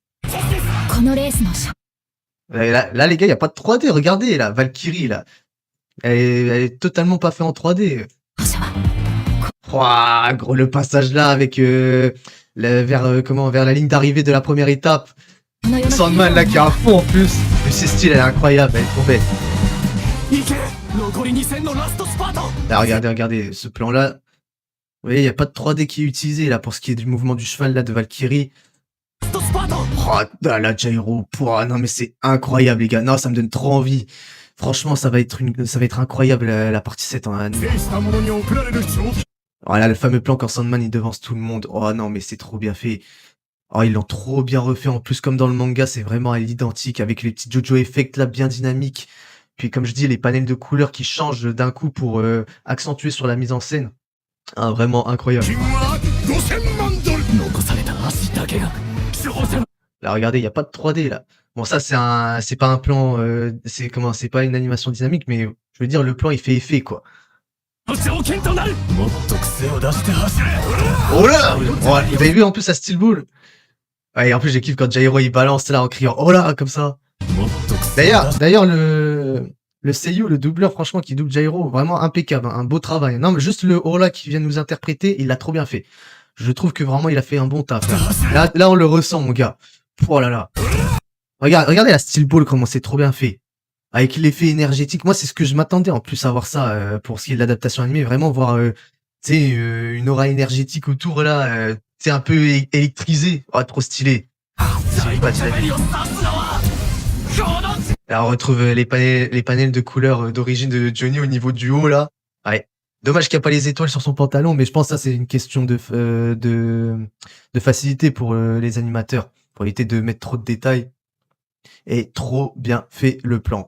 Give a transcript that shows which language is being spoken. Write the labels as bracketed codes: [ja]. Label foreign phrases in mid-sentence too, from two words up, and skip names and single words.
[fr] Là les gars, il y a pas de 3D, regardez là, Valkyrie là. Elle est totalement pas fait en 3D. Ouah, gros le passage là avec vers la ligne d'arrivée de la première étape. Sandman là qui est à fond en plus. Mais c'est style, elle est incroyable, elle est trop belle. [ja] 行け。残り2戦のラストスパート。 [fr] Là regardez ce plan là. Vous voyez, il y a pas de 3D qui est utilisé là pour ce qui est du mouvement du cheval là de Valkyrie. [ja] ラストスパート。 [fr] Oh là Jairo, pouah, non mais c'est incroyable les gars. Non, ça me donne trop envie. Franchement, ça va être incroyable la partie 7 en anime. [ja] 制した者に送られる賞金 [fr] Oh là, le fameux plan quand Sandman il devance tout le monde. Oh non, mais c'est trop bien fait. Oh, ils l'ont trop bien refait. En plus, comme dans le manga, c'est vraiment à l'identique avec les petits Jojo Effect là bien dynamiques. Puis comme je dis, les panels de couleurs qui changent d'un coup pour accentuer sur la mise en scène. Ah, vraiment incroyable. [ja] は5000万ドル残された足だけが挑戦。 [fr] Là, regardez, il y a pas de 3D là. Bon, ça c'est pas un plan, c'est pas une animation dynamique, mais je veux dire le plan il fait effet quoi. [ja] 条件となる。もっと癖を出して走れ。 [fr] Oh là, oh, vous avez vu en plus sa [en] steel ball. [fr] Ouais, et en plus j'ai kiffé quand Jairo il balance là en criant oh là comme ça. [ja] もっと癖を出し [fr] D'ailleurs le seiyuu, le doubleur franchement qui double Jairo, vraiment impeccable, hein, un beau travail. Non mais juste le oh là qui vient de nous interpréter, il l'a trop bien fait. Je trouve que vraiment il a fait un bon taf. Là on le ressent mon gars. Oh là là. Regardez la [en] steel ball [fr] comment c'est trop bien fait. Avec l'effet énergétique, moi c'est ce que je m'attendais en plus à voir ça pour ce qui est de l'adaptation animée, vraiment voir tu sais une aura énergétique autour là, tu sais un peu électrisé, oh trop stylé. C'est pas dynamique. [ja] を刺すのはこの [fr] Là on retrouve les panels de couleurs d'origine de Johnny au niveau du haut là. Ouais. Dommage qu'il n'y a pas les étoiles sur son pantalon, mais je pense que ça c'est une question de facilité pour les animateurs, pour éviter de mettre trop de détails. Et trop bien fait le plan.